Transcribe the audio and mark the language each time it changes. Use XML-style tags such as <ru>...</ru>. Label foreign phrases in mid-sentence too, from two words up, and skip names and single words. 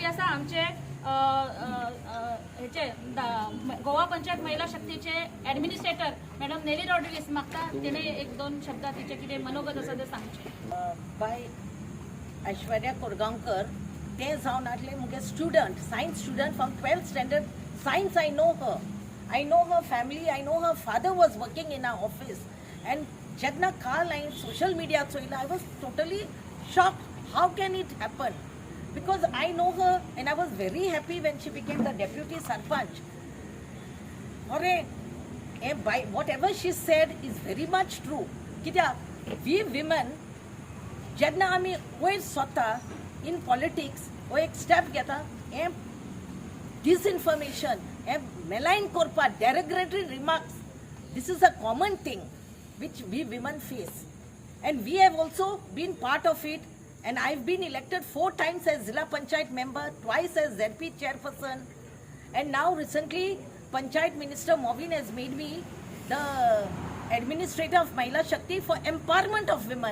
<kok>आमच्या मदीं आसा आमचे ह्याचे गोवा पंचायत महिला शक्तीचे ॲडमिनिस्ट्रेटर मॅडम नेली रॉड्रिगीस म्हाका तिने एक दोन शब्द तिचे कितें मनोगत आसा ते सांगचे. बाय ऐश्वर्या कोरगांवकर ते जावन आसले मुगे</kok> <en>student science student from 12th standard science. I know her family, I know her father was working in our office, and</en> <kok>जेन्ना काल हांवें सोशल मिडिया चोयला</kok> <en>I was totally shocked. How can it happen? Because I know her and I was very happy when she became the deputy sarpanch. By whatever she said is very much true.</en> <kok>कित्याक</kok> <en>we women</en> <kok>जेन्ना आमी वयर स्वता</kok> <en>in politics</en> <kok>हो एक स्टेप घेता हें disinformation, malign korpa,</kok> <en>derogatory remarks. This is a common thing which we women face, and we have also been part of it. And I've been elected 4 times as Zilla Panchayat member, twice as ZP chairperson, and now recently Panchayat Minister Movin has made me the administrator of Mahila Shakti for empowerment of women.</en>